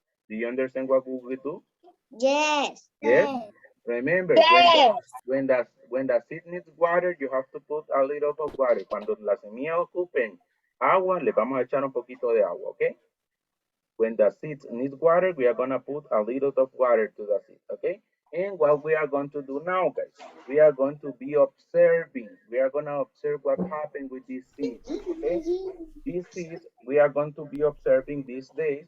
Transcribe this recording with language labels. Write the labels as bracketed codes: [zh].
[en] Do you understand what we would do? Yes. Yes? Remember, when the seed needs water, you have to put a little of water. [es] Cuando las semillas ocupen agua, le vamos a echar un poquito de agua, ¿ok? [en] When the seeds need water, we are gonna put a little of water to the seed, okay? And what we are going to do now, guys, we are going to be observing. We are gonna observe what happened with these seeds, okay? These seeds, we are going to be observing these days.